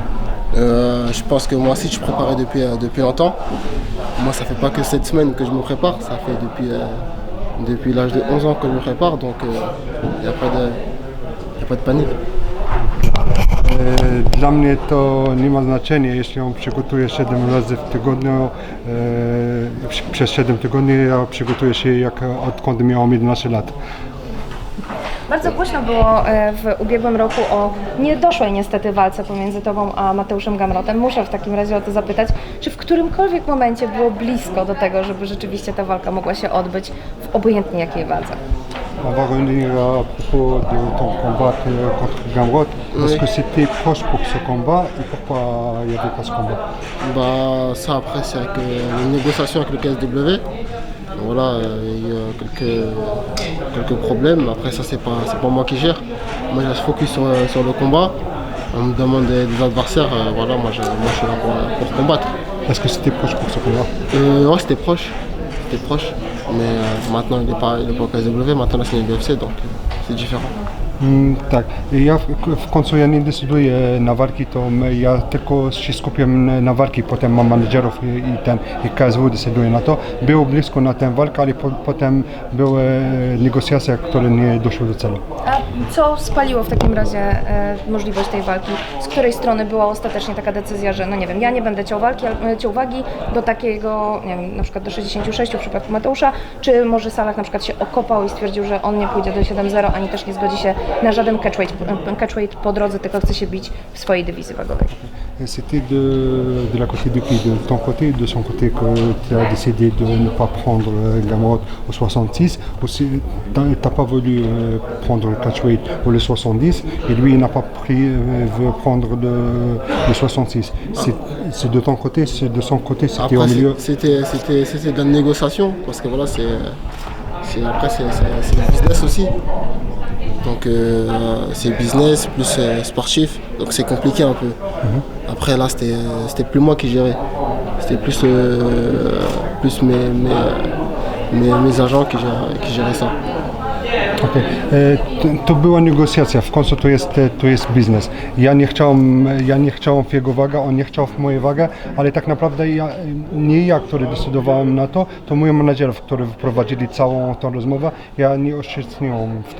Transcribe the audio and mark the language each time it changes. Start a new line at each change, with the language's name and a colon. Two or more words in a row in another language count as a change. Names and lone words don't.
French: Je pense que moi aussi je préparais depuis longtemps. Moi ça fait pas que 7 semaines que je me prépare, ça fait depuis l'âge de 11 ans que je me prépare, donc il n'y a pas de panique.
Polish: Dla mnie to nie ma znaczenia, jeśli on przygotuje 7 razy w tygodniu, przez 7 tygodni, ja przygotuję się odkąd miałem 11 lat. Bardzo głośno było w ubiegłym roku o niedoszłej niestety walce pomiędzy Tobą a Mateuszem Gamrotem. Muszę w takim razie o to zapytać, czy w którymkolwiek momencie było blisko do tego, żeby rzeczywiście ta walka mogła się odbyć w obojętnie jakiej wadze?
French: On va revenir à propos de ton combat contre Gamrot. Est-ce que c'était proche pour ce combat et pourquoi il n'y avait pas ce combat? Bah ça après c'est avec les négociations avec le KSW. Voilà, il y a quelques problèmes. Après ça c'est pas moi qui gère. Moi je focus sur le combat. On me demande des adversaires. Voilà, moi je suis là pour combattre. Est-ce que c'était proche pour ce combat? Ouais, c'était proche. Mais maintenant il est pas au KSW, maintenant c'est l'UFC, donc c'est différent.
Polish: Tak, ja w końcu ja nie decyduję na walki, to ja tylko się skupiam na walki, potem mam menedżerów i KSW decyduje na to. Było blisko na tę walkę, ale potem były negocjacje, które nie doszły do celu. A Co spaliło w takim razie możliwość tej walki? Z której strony była ostatecznie taka decyzja, że no nie wiem, ja nie będę ciął wagi do takiego, nie wiem, na przykład do 66 w przypadku Mateusza, czy może Salah na przykład się okopał i stwierdził, że on nie pójdzie do 7-0, ani też nie zgodzi się na żaden catchweight po drodze, tylko chce się bić w swojej dywizji wagowej.
French: C'était de la côté de qui? De ton côté, de son côté, que tu as décidé de ne pas prendre Gamrot au 66, ou t'as pas voulu prendre le catchweight ou le 70, et lui il n'a pas pris, veut prendre le 66. C'est de ton côté, c'est de son côté, c'était au Après, milieu. c'était de la négociation, parce que voilà, après c'est le business aussi. Donc c'est business plus sportif, donc c'est compliqué un peu. Après là c'était plus moi qui gérais, c'était plus mes agents qui géraient ça. Okay.
Polish: To była negocjacja, w końcu to jest biznes. Ja nie chciałem w jego wagę, on nie chciał w mojej wagę, ale tak naprawdę nie ja, który decydowałem na to mój menadżer, który wprowadzili całą tą rozmowę, ja nie uczestniczyłem w to.